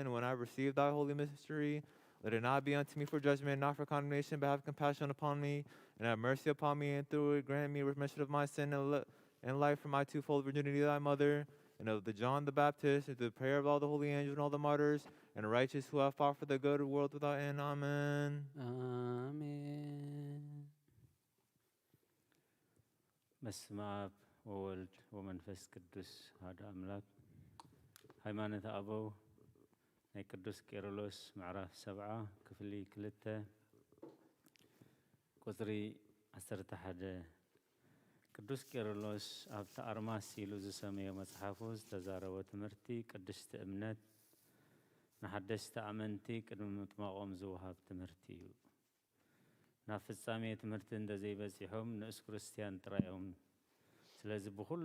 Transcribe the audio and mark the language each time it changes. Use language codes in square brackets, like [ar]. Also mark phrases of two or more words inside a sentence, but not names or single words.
[en] And when I receive thy holy mystery, let it not be unto me for judgment, not for condemnation, but have compassion upon me, and have mercy upon me, and through it grant me remission of my sin and life from my twofold virginity, thy mother, and of the John the Baptist, and through the prayer of all the holy angels and all the martyrs, and the righteous who have fought for the good world without end. Amen. Amen. [gez] በስመ አብ ወወልድ ወመንፈስ ቅዱስ አሐዱ አምላክ። [ti] ሃይማኖተ አበው ናይ ቅዱስ ቄርሎስ ምዕራፍ 7 ክፍሊ 2 ቁጽሪ 11 ቅዱስ ቄርሎስ ኣብቲ ኣርማስ ኢሉ ዝሰመዮ መጽሓፉ ዝተዛረበ ትምህርቲ ቅድስቲ እምነት ንሓደስቲ ኣመንቲ ቅድሚ ምጥማቖም ዝውሃብ ትምህርቲ እዩ። ናብ ፍጻሜ ትምህርቲ እንደዘይበፂሖም ንእስ ክርስቲያን ጥራዮም። ስለዚ ብኩሉ